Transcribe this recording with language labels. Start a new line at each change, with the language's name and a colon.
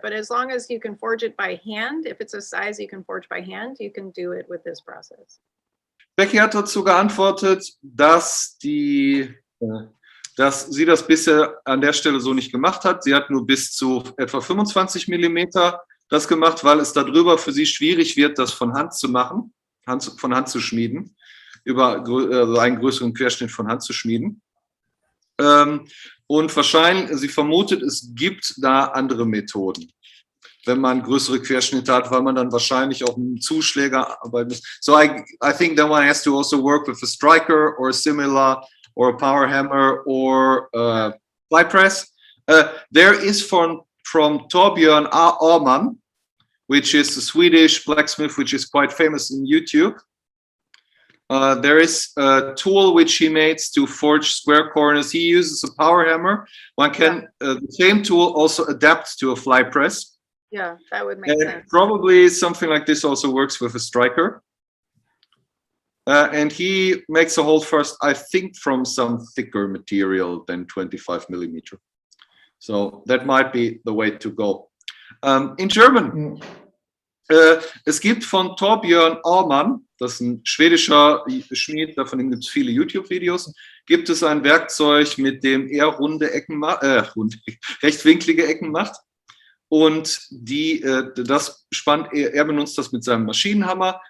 English: But as long as you can forge it by hand, if it's a size you can forge by hand, you can do it with this process.
German: Becky hat dazu geantwortet, dass sie das bisher an der Stelle so nicht gemacht hat. Sie hat nur bis zu etwa 25 Millimeter das gemacht, weil es darüber für sie schwierig wird, das von Hand zu machen, von Hand zu schmieden, über einen größeren Querschnitt von Hand zu schmieden. Und wahrscheinlich, sie vermutet, es gibt da andere Methoden, wenn man größere Querschnitte hat, weil man dann wahrscheinlich auch mit einem Zuschläger arbeiten muss.
English: So I think that one has to also work with a striker or similar, or a power hammer or fly press. There is from Torbjörn Åman, which is a Swedish blacksmith, which is quite famous in YouTube. There is a tool which he makes to forge square corners. He uses a power hammer. One can the same tool also adapt to a fly press. Yeah, that would make sense. Probably something like this also works with a striker. And he makes a hold first, I think, from some thicker material than 25 millimeter. So that might be the way to go. In German,
German: es gibt von Torbjörn Åman, das ist ein schwedischer Schmied, davon gibt es viele YouTube-Videos, gibt es ein Werkzeug, mit dem er runde Ecken macht, rechtwinklige Ecken macht. Und das spannt er benutzt das mit seinem Maschinenhammer.